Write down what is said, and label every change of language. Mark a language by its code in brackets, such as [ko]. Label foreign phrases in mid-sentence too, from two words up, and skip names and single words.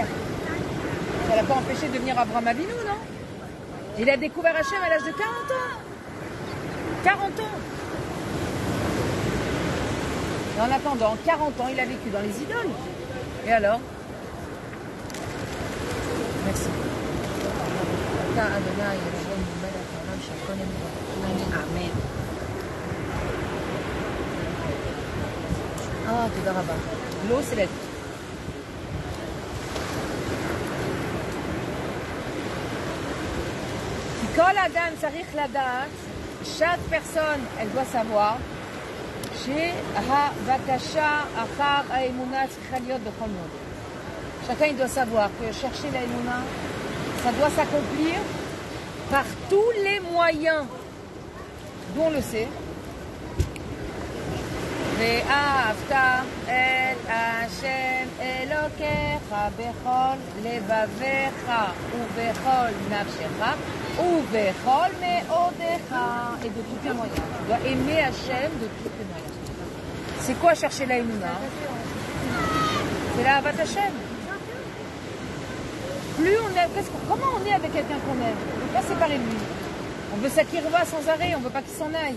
[fr] Ça l'a pas empêché de devenir Abraham Avinu, non? Il a découvert Hachem à l'âge de 40 ans. 40 ans. Et en attendant, 40 ans, il a vécu dans les idoles. Et alors? Merci. Amen. [he] Ah, תודה רבה. [fr] L'eau, c'est la vie. [he] כי כל אדם צריך לדעת, [fr] chaque personne, elle doit savoir, [he] שהבקשה אחר האמונה צריכה להיות בכל מועד. [fr] Chacun, il doit savoir que chercher la émouna, ça doit s'accomplir par tous les moyens dont on le sait. [he] ואהבת את השם אלוקיך בכל לבביך ובכל נפשך ובכל מאודיך [fr] et de tous tes moyens. Tu dois aimer Hachem de tous tes moyens. C'est quoi chercher la émouna? C'est la [he] אהבת השם. [fr] Plus on est, comment on est avec quelqu'un qu'on aime? On ne veut pas séparer de lui. On veut s'akirva sans arrêt, on ne veut pas qu'il s'en aille.